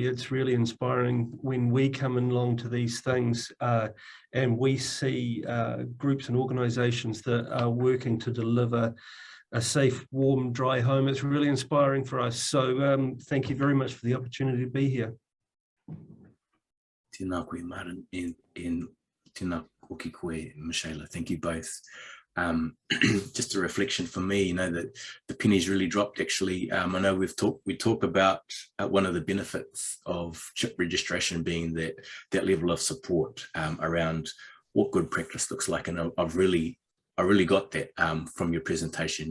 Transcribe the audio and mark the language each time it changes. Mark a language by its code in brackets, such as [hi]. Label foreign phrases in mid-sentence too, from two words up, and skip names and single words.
[en] It's really inspiring when we come along to these things and we see groups and organisations that are working to deliver a safe, warm, dry home. It's really inspiring for us. So thank you very much for the opportunity to be here. [mi] Tēnā koe, Martin, and tēnā koki koe, Michaela. [en] Thank you both. Just a reflection for me, you know, that the pennies really dropped actually. I know we talk about one of the benefits of CHIP registration being that level of support around what good practice looks like, and I really got that from your presentation.